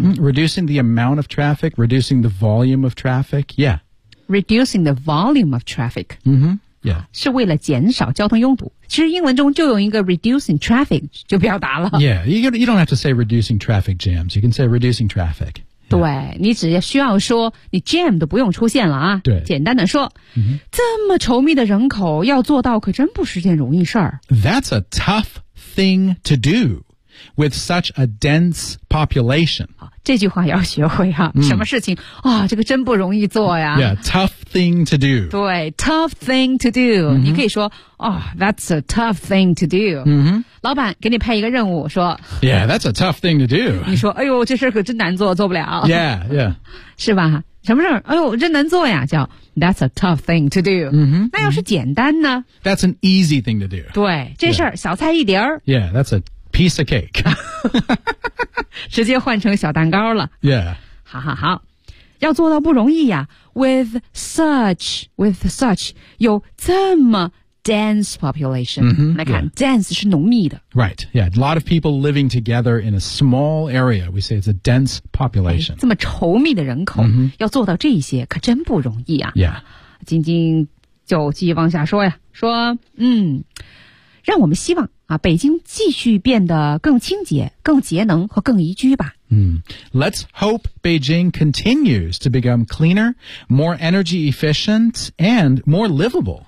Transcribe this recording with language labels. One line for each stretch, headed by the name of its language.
English: Mm, reducing the amount of traffic, reducing the volume of traffic, yeah. Reducing the volume of traffic. Mm-hmm, yeah.
Chinese: 是为了减少交通拥堵。其实英文中就有一个
English: reducing traffic
Chinese: 就表达了。
English: Yeah, you don't have to say reducing traffic jams. You can say reducing traffic.
Chinese: 对你只需要说你 jam 都不用出现了啊对简单的说、 mm-hmm. 这么稠密的人口要做到可真不是件容易事儿。
English: That's a tough thing to do with such a dense population.
Chinese: 这句话要学会啊、mm. 什么事情啊、哦、这个真不容易做呀。
English: Yeah, tough thing to do.
Chinese: 对
English: tough thing to do.、 Mm-hmm.
Chinese: 你可以说、
English: oh, that's a tough thing to do.、 Mm-hmm.
Chinese: 老板给你派一个任务说
English: Yeah, that's a tough thing to do.
Chinese: 你说哎呦这事可真难做做不了。
English: Yeah, yeah.
Chinese: 是吧什么事儿哎呦真难做呀叫
English: That's a tough thing to do. Mm-hmm,
Chinese: 那要是简单呢、
English: mm-hmm. That's an easy thing to do.
Chinese: 对这事儿、yeah. 小菜一碟儿。
English: Yeah, that's a piece of cake.
Chinese: 直接换成小蛋糕了。
English: Yeah.
Chinese: 好好好。要做到不容易呀
English: with such,
Chinese: 有这么
English: dense population、 mm-hmm,
Chinese: 来看、yeah. dense 是浓密的
English: right yeah a lot of people living together in a small area we say it's a dense population、
Chinese: 哎、这么稠密的人口、 mm-hmm. 要做到这些可真不容易啊
English: yeah
Chinese: 晶晶就继续往下说呀说让我们希望啊，北京继续变得更清洁更节能和更宜居吧
English: 嗯、mm. Let's hope Beijing continues to become cleaner, more energy efficient, and more livable.